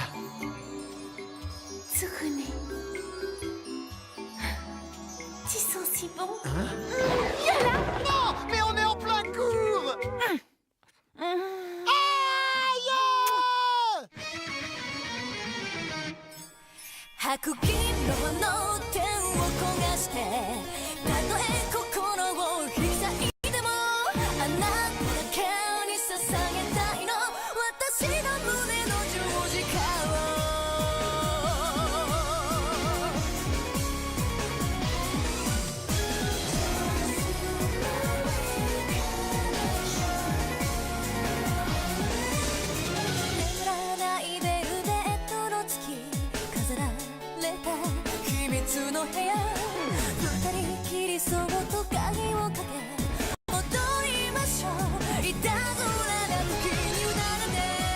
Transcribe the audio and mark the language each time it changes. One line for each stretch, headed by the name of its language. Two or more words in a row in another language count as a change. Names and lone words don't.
French: Tsukune. Tu sens si bon? Non, mais on est en plein cours! Aïe!
Japanese: 白銀色の天を焦がしてたとえ心を引き裂いてもあなただけに捧げたいの私の胸の十字架を眠らないベルベットの月飾られた秘密の部屋二人きりそっと鍵をかけ踊りましょういたずらな時に委ねて